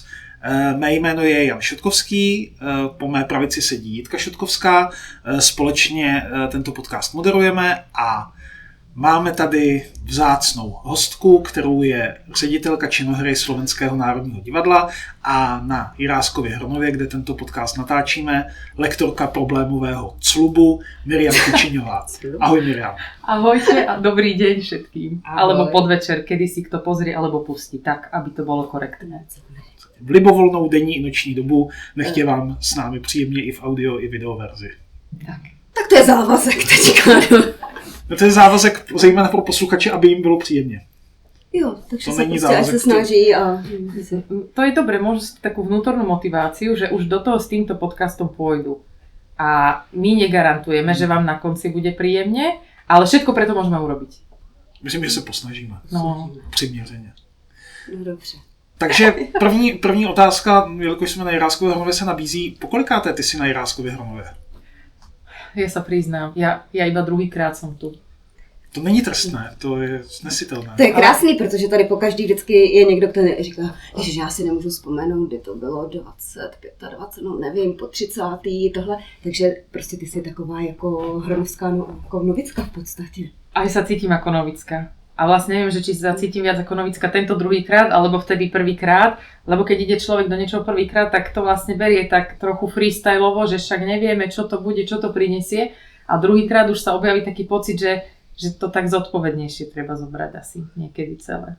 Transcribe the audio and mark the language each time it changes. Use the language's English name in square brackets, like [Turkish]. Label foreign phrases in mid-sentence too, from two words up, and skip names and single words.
[Czech] Mé jméno je Jan Šotkovský, po mé pravici sedí Jitka Šotkovská, společně tento podcast moderujeme a máme tady vzácnou hostku, kterou je ředitelka činohry Slovenského národního divadla a na Jiráskově Hronově, kde tento podcast natáčíme, lektorka problémového clubu Miriam Kučiňová. Ahoj Miriam. [Slovak] Ahojte a dobrý deň všetkým. [Czech] Ahoj. [Slovak] Alebo podvečer, kedy si kto pozrie alebo pustí, tak, aby to bolo korektné. [Czech] V libovolnou denní i noční dobu nechtě vám s námi příjemně i v audio, i video verzi. Tak to je závazek teďka. No to je závazek zejména pro posluchače, aby jim bylo příjemně. Jo, takže to [Slovak] sa [Czech] není prostě, závazek, se snaží a... [Slovak] To je dobré, môžu si takú vnútornú motiváciu, že už do toho s týmto podcastom pôjdu. A my negarantujeme, že vám na konci bude príjemne, ale všetko preto môžeme urobiť. [Czech] Myslím, že se posnažíme. No. Přiměřeně. No dobře. Takže první otázka, jelikož jsme na Jiráskově Hronově, se nabízí. Pokolikáté ty si na Jiráskově Hronově? [Slovak] Ja sa priznám, ja iba druhýkrát som tu. [Czech] To není trestné, to je snesitelné. To je krásný, protože tady pokaždý vždycky je někdo, kdo říká, že já si nemůžu vzpomenout, kdy to bylo 20, 25, no nevím, po 30. tohle. Takže prostě ty jsi taková jako hronovská jako novická v podstatě. [Slovak] Aj sa cítim ako novická. A vlastne neviem, že či sa cítim viac ako novická tento druhýkrát, alebo vtedy prvýkrát, lebo keď ide človek do niečoho prvýkrát, tak to vlastne berie tak trochu freestyleovo, že však nevieme, čo to bude, čo to prinesie. A druhýkrát už sa objaví taký pocit, že to tak zodpovednejšie treba zobrať asi niekedy celé.